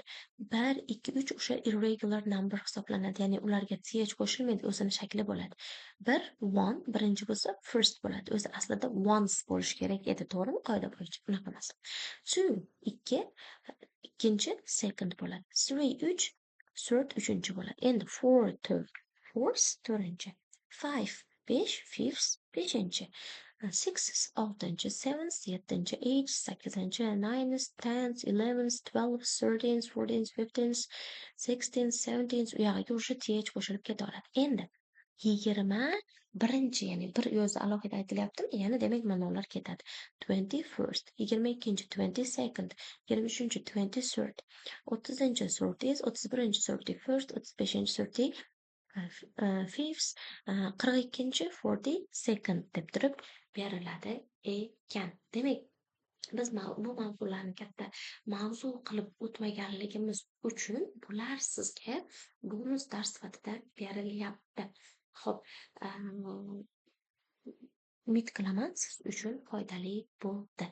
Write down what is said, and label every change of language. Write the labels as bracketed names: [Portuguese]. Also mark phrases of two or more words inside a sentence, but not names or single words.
[Uzbek] 1, 2, 3 o'sha [English] irregular number [Uzbek] hisoblanadi, ya'ni ularga ch qo'shilmaydi, o'zini shakli bo'ladi. 1, 1 birinchi bo'lsa first bo'ladi. O'zi aslida once bo'lishi kerak edi, to'g'rimi? Qoida bo'yicha unaqa emas. 2, 2 ikkinchi second bo'ladi. 3, 3 third uchinchi bo'ladi. Endi 4, [English] third, fourth to'rtinchi. [Uzbek] 5, 5 fifth beshinchi. 6, 6, 7, 7, 8, 8, 9, 10, 11, 12, 13, 14, 15, 16, 17 u yog'iga o'sha th qo'shilib ketaveradi. Endi 21, ya'ni bir yo'zi alohida aytilyaptimi? Ya'ni demak ma'nolar ketadi. 21st, 22, 22nd, 23, 23rd, 30, 30th, 31, 31st, 35, 30 fifth, 42, 42nd deb turib beriladi ekan. Demak, biz bu mavzularni katta mavzu qilib o'tmaganligimiz uchun bular sizga bonus dars sifatida berilyapti. Xo'p, umid qilaman siz uchun foydali bo'ldi.